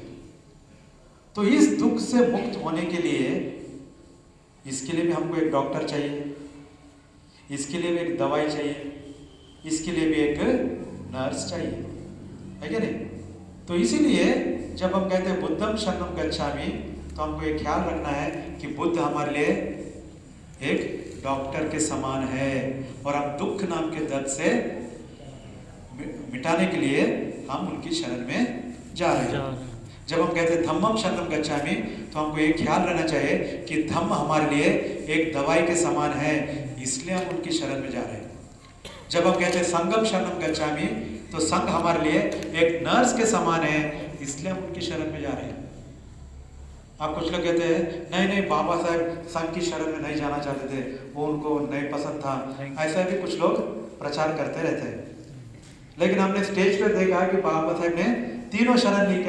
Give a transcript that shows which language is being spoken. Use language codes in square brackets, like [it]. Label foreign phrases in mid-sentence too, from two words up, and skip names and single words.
[hi] तो इस दुख से मुक्त होने के लिए, इसके लिए भी हमको एक डॉक्टर चाहिए, इसके लिए भी एक दवाई चाहिए, इसके लिए भी एक नर्स चाहिए, है क्या नहीं? तो इसीलिए जब हम कहते हैं [pi] बुद्धम शरणम गच्छामि, [hi] तो हमको ये ख्याल रखना है कि बुद्ध हमारे लिए एक डॉक्टर के समान है और हम दुख नाम के दर्द से मिटाने के लिए हम उनकी शरण में जा रहे हैं। जब हम कहते हैं [pi] धम्मम शरणम गच्छामि, [hi] तो हमको ये ख्याल रहना चाहिए कि धम्म हमारे लिए एक दवाई के समान है, इसलिए हम उनकी शरण में जा रहे हैं। जब हम कहते हैं [pi] संगम शरणम गच्छामि, [hi] तो संघ हमारे लिए एक नर्स के समान है, इसलिए हम उनकी शरण में जा रहे हैं। आप कुछ लोग कहते हैं नहीं नहीं बाबा साहब संघ की शरण में नहीं जाना चाहते थे, वो उनको नहीं पसंद था, ऐसा भी कुछ लोग प्रचार करते रहते हैं। लेकिन हमने स्टेज पर देखा कि बाबा साहब ने 3 शरण ली क्या?